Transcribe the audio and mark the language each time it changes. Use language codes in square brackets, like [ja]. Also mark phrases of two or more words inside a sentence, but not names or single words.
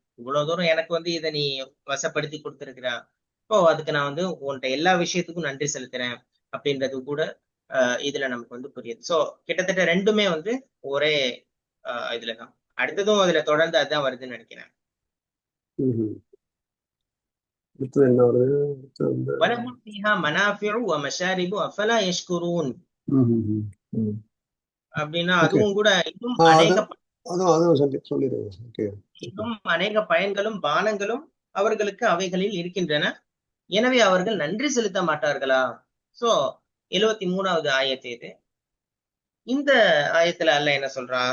[ta] இவ்வளவு தூரம் எனக்கு வந்து இதை நீ வசப்படுத்தி கொடுத்திருக்கிறான், இப்போ அதுக்கு நான் வந்து உன்கிட்ட எல்லா விஷயத்துக்கும் நன்றி செலுத்துறேன் அப்படின்றது கூட இதுல நமக்கு வந்து புரியுது. சோ கிட்டத்தட்ட ரெண்டுமே வந்து ஒரே இதுலதான். அடுத்ததும் அதுல தொடர்ந்து அதுதான் வருதுன்னு நினைக்கிறேன். என்ன வருது? [ar] وَلَهُمْ فِيهَا مَنَافِعُ وَمَشَارِبُ أَفَلَا يَشْكُرُونَ [ta] அப்படின்னா அதுவும் கூட இன்னும் அநேக பயன்களும் பானங்களும் அவர்களுக்கு அவைகளில் இருக்கின்றன, எனவே அவர்கள் நன்றி செலுத்த மாட்டார்களா? சோ 73வது ஆயத்து இது. இந்த ஆயத்துல அல்லாஹ் என்ன சொல்றான்?